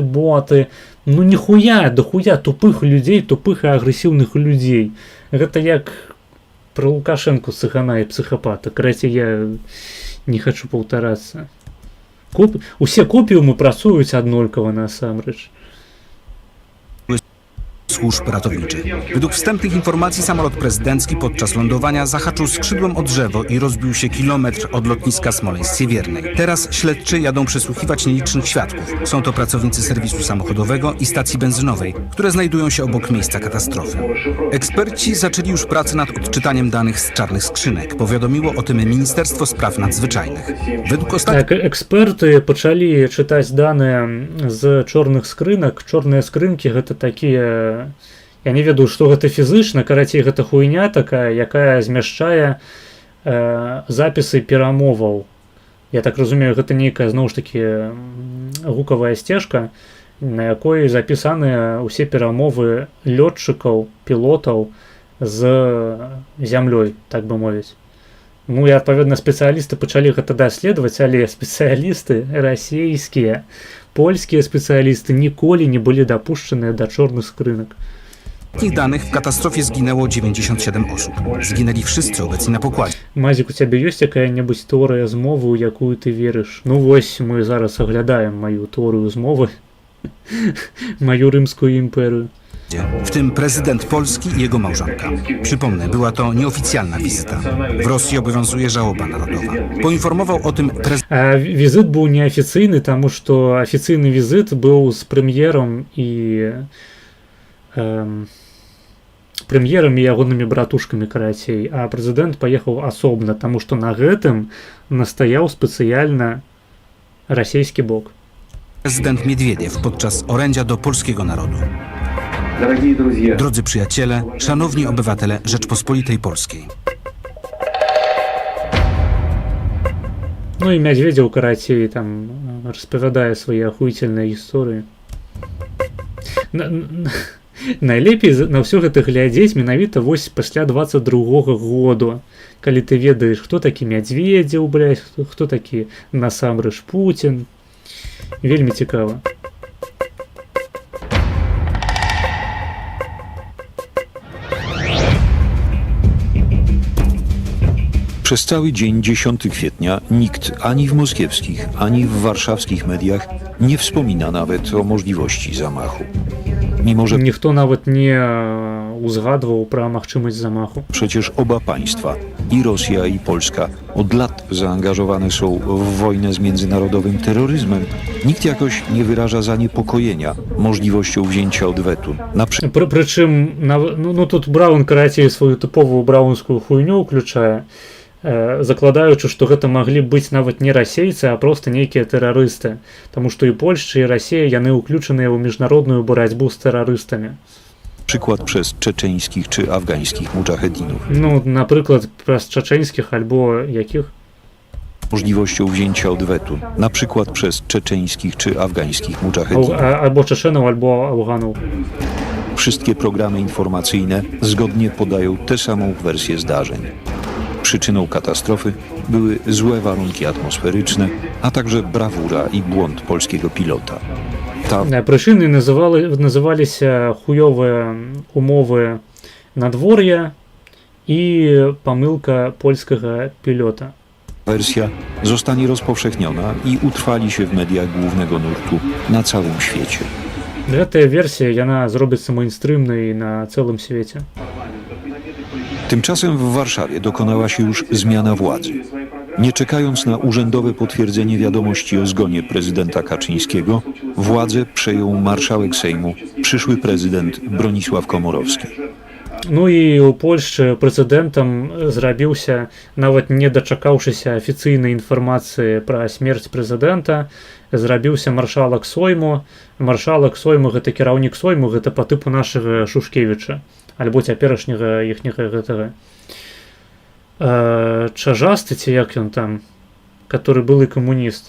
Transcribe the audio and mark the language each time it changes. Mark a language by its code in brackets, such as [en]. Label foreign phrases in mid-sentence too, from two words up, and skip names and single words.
[be] Ну ніхуя, дохуя тупых людзей, тупых і агрэсіўных людзей. Гэта як про Лукашенко, цыгана і псіхапата. Карацей, я не хочу паўтарацца. Усе копіумы працуюць аднолькава насамрэч. [pl] Służb ratowniczych. Według wstępnych informacji samolot prezydencki podczas lądowania zahaczył skrzydłem o drzewo i rozbił się kilometr od lotniska Smoleńsk-Siewiernej. Teraz śledczy jadą przesłuchiwać nielicznych świadków. Są to pracownicy serwisu samochodowego i stacji benzynowej, które znajdują się obok miejsca katastrofy. Eksperci zaczęli już pracę nad odczytaniem danych z czarnych skrzynek. Powiadomiło o tym Ministerstwo Spraw Nadzwyczajnych. Według [be] Так, эксперты пачалі чытаць даныя з чорных скрынак. Чорныя скрынкі гэта такія, я не ведаю, што гэта фізычна, карацей, гэта хуйня такая, якая змяшчае запісы перамоваў. Я так разумею, гэта нейкая, зноў ж такі, гукавая сцежка, на якой запісаныя ўсе перамовы лётчыкаў, пілотаў з зямлёй, так бы мовіць. Ну і, адпаведна, спецыялісты пачалі гэта даследаваць, але спецыялісты расійскія, польскія спецыялісты ніколі не былі дапушчаныя да чорных скрынак. [pl] Z tych danych w katastrofie zginęło 97 osób. Zginęli wszyscy obecni na pokładzie. [be] Мазік, у цябе ёсць якая-небудзь тэорыя змовы, у якую ты верыш? Ну вось, мы зараз аглядаем маю тэорыю змовы, маю рымскую імперыю. [pl] W tym prezydent Polski i jego małżonka. Przypomnę, była to nieoficjalna wizyta. W Rosji obowiązuje żałoba narodowa. Poinformował o tym prezydent. [be] Візит быў неафіцыйны, таму што афіцыйны візит быў з прэм'ерам і ягонымі братушкамі, карацей, а прэзідэнт паехаў асобна, таму што на гэтым настаяў спецыяльна расійскі бок. [pl] Prezydent Miedwiediew podczas orędzia do polskiego narodu. Drodzy przyjaciele, szanowni obywatele Rzeczpospolitej Polskiej. [be] Ну і Мядзведзеў, карацей, там распавядае свае ахуительныя гісторыі. Найлепей на ўсё гэта глядзець менавіта вось пасля 22-го году, калі ты ведаеш, хто такі Мядзведзеў, блядь, хто такі насамрэч Путін. Вельмі цікава. [pl] Przez cały dzień 10 kwietnia nikt ani w moskiewskich, ani w warszawskich mediach nie wspomina nawet o możliwości zamachu. Mimo że [be] ніхто нават не узгадваў пра магчымасць замаху. [pl] Przecież oba państwa, i Rosja, i Polska, od lat zaangażowane są w wojnę z międzynarodowym terroryzmem, nikt jakoś nie wyraża zaniepokojenia możliwością wzięcia odwetu. [be] Прычым, ну тут Браўн, карацей, сваю тыповую браўнскую хуйню ўключае, закладаючы, што гэта маглі быць нават не расейцы, а проста нейкія тэрарысты. Таму што і Польшча, і Расія, яны ўключаныя ў міжнародную барацьбу з тэрарыстамі. [pl] Przykład przez czeczeńskich czy afgańskich mudżahedinów. [be] Ну, напрыклад, праз чачэнскіх альбо якіх? [pl] Możliwością wzięcia odwetu, na przykład przez czeczeńskich czy afgańskich mudżahedinów. Albo Czeczenów, albo Afganów. Wszystkie programy informacyjne zgodnie podają tę samą wersję zdarzeń. Przyczyną katastrofy były złe warunki atmosferyczne, a także brawura i błąd polskiego pilota. [be] Прычыны называліся хуёвыя умовы надвор'я і памылка польскага пілота. [pl] Wersja zostanie rozpowszechniona i utrwali się w mediach głównego nurtu na całym świecie. [be] Гэтая версія, яна зробіцца мейнстрымнай на цэлым свеце. [pl] Tymczasem w Warszawie dokonała się już zmiana władzy. Nie czekając na urzędowe potwierdzenie wiadomości o zgonie prezydenta Kaczyńskiego, władzę przejął marszałek Sejmu, przyszły prezydent Bronisław Komorowski. [be] Ну і ў Польшчы прэзідэнтам зрабіўся, нават не дачакаўшыся афіцыйнай інфармацыі пра смерць прэзідэнта, зрабіўся маршалак Сойму. Маршалак Сойму — гэта кіраўнік Сойму, гэта па тыпу нашага Шушкевіча, альбо цяперашняга іхняга гэтага Чажасты, ці як ён там, который былы камуніст.